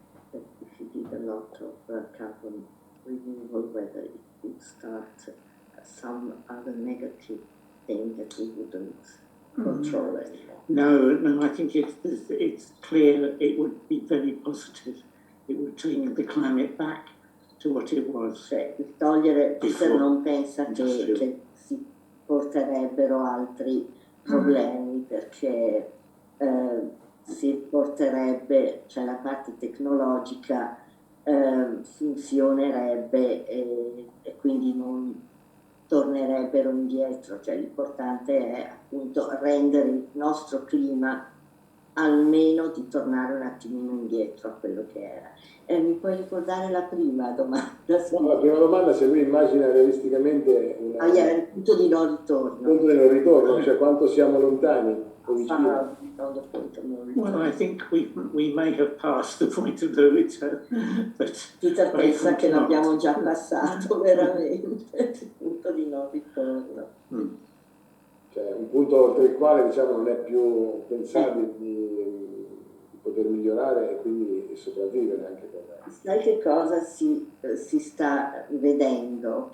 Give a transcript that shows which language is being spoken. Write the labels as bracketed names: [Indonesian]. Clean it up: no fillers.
[English] If you did a lot of carbon removal, whether it would start some other negative thing that we wouldn't control anymore. No, I think it's clear it would be very positive. It would take the climate back to what it was. [Italian] Cioè, togliere, Peter non pensa che si porterebbero altri problemi, perché si porterebbe, cioè la parte tecnologica funzionerebbe e quindi non tornerebbero indietro. Cioè l'importante è appunto rendere il nostro clima, almeno di tornare un attimino indietro a quello che era. Mi puoi ricordare la prima domanda? No, la prima domanda, se lui immagina realisticamente il punto di non ritorno. Il punto di non ritorno, cioè quanto siamo lontani o vicini. [English] Well, I think we may have passed the point of no return. [Italian] Peter pensa che l'abbiamo già passato veramente, il punto di non ritorno. Cioè un punto oltre il quale, diciamo, non è più pensabile di poter migliorare e quindi sopravvivere anche per me. Sai che cosa si sta vedendo?